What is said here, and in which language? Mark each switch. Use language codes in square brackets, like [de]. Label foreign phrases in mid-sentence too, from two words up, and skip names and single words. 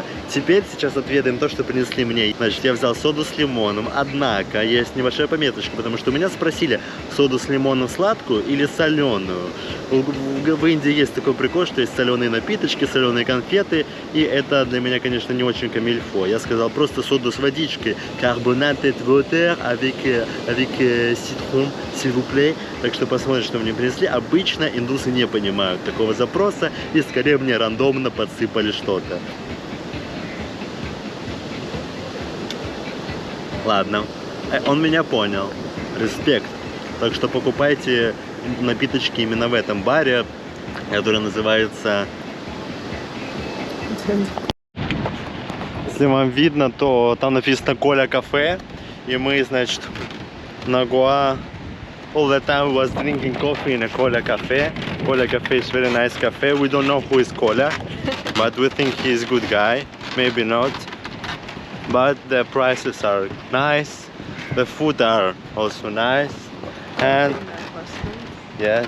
[ru] Теперь сейчас отведаем то, что принесли мне. Значит, я взял соду с лимоном. Однако, есть небольшая пометочка, потому что меня спросили, соду с лимоном сладкую или соленую. В Индии есть такой прикол, что есть соленые напиточки, соленые конфеты. И это для меня, конечно, не очень камильфо. Я сказал просто соду с водичкой. [en] Carbonated water [fr] avec citron, s'il vous plaît. [ru] Так что посмотрим, что мне принесли. Обычно индусы не понимают такого запроса и скорее мне рандомно подсыпали что-то. Ладно, он меня понял. Респект. Так что покупайте напиточки именно в этом баре, который называется... Если вам видно, то там написано Коля кафе. И мы, значит, на Гоа [en] all the time was drinking coffee in a Cola cafe. Cola cafe is very nice cafe. We don't know who is Cola, but we think he is good guy. Maybe not. But the prices are nice. The food are also nice. And yes.